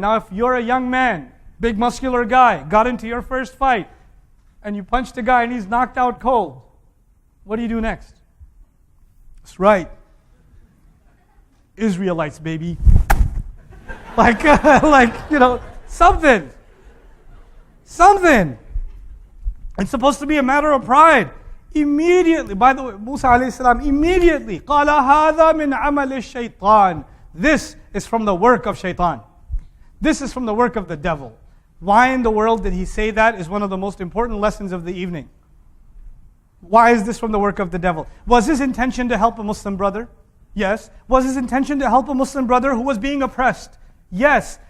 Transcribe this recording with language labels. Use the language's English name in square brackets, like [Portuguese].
[English] Now if you're a young man, big muscular guy, got into your first fight, and you punched a guy and he's knocked out cold, what do you do next? That's right. Israelites, baby. Like, something. It's supposed to be a matter of pride. Immediately, by the way, Musa a.s. [Arabic] immediately, قَالَ هَذَا مِنْ عَمَلِ الشَّيْطَانِ. [English] This is from the work of shaitan. This is from the work of the devil. Why in the world did he say that is one of the most important lessons of the evening. Why is this from the work of the devil? Was his intention to help a Muslim brother? Yes. Was his intention to help a Muslim brother who was being oppressed? Yes.